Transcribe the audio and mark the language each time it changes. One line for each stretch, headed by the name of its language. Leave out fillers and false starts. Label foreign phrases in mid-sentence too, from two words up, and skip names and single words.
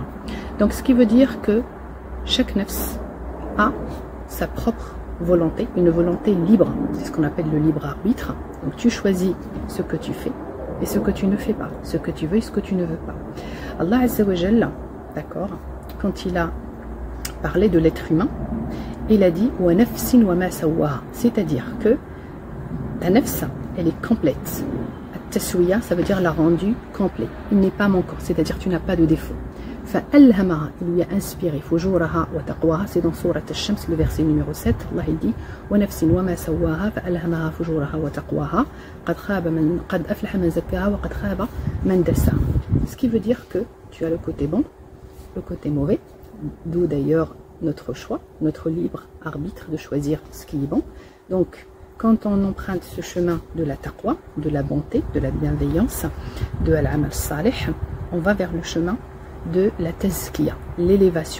French: Donc ce qui veut dire que chaque nafs a sa propre volonté, une volonté libre, c'est ce qu'on appelle le libre arbitre. Donc tu choisis ce que tu fais et ce que tu ne fais pas, ce que tu veux et ce que tu ne veux pas.
Arabic: الله عز وجل,
French: d'accord, quand il a parlé de l'être humain, il a dit
Arabic: ونفس وما سواها,
French: c'est-à-dire que ta nafs, elle est complète. Taswiya, ça veut dire la rendu complet. Il n'est pas manquant, c'est-à-dire tu n'as pas de défaut. Fa'alhamaha, il lui a inspiré
Arabic: فجورها وتقواها,
French: c'est dans Surat al-Shams, le verset numéro 7. Allah il dit
Arabic: ونفس وما سواها فألهمها فجورها وتقواها قد أفلح من زكاها وقد خاب من دساها.
French: Ce qui veut dire que tu as le côté bon, le côté mauvais, d'où d'ailleurs notre choix, notre libre arbitre de choisir ce qui est bon. Donc quand on emprunte ce chemin de la taqwa, de la bonté, de la bienveillance, de
Arabic: العمل الصالح,
French: on va vers le chemin de la tazkiya, l'élévation.